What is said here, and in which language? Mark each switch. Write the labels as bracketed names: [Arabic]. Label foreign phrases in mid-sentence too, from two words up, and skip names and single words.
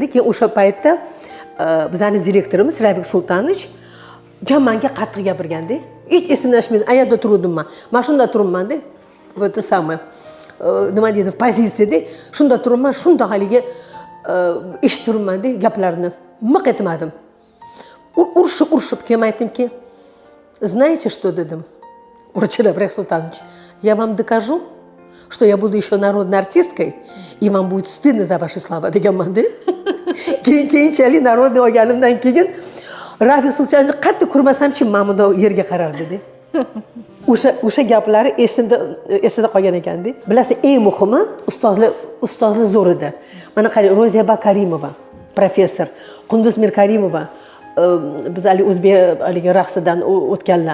[Uzbek] Keyin o'sha paytda bizning direktorimiz Ravik Sultanovich menga qattiq gapirganda. Hech esimdan chiqmaydi. Ayerda turdim men. Men shunda turibman-da. Bu yerda samay. Nima deydi? Pozitsiyada shunda turibman, shunda haligi eshitib turibman-da gaplarni. Miq etmadim. Urishib keyin aytdimki, [Russian] "Знаете, что dedim? Урочила Равик Султанович, я вам докажу, что я буду еще народной артисткой, и вам будет стыдно за ваши слова", [Uzbek] deganman de. Keyinchalik narodniy olganimdan keyin Ravik Sultonovich qattiq ko'rmasam-chi, men bunda yerga qarardi-da. O'sha gaplari esida qolgan ekan-da. Bilasizlar, eng muhimi ustozlar zo'r edi. Mana qarang, Ro'ziya Karimova, professor, Qunduz Mirkarimova, biz hali o'zbek raqsidan o'tganlar.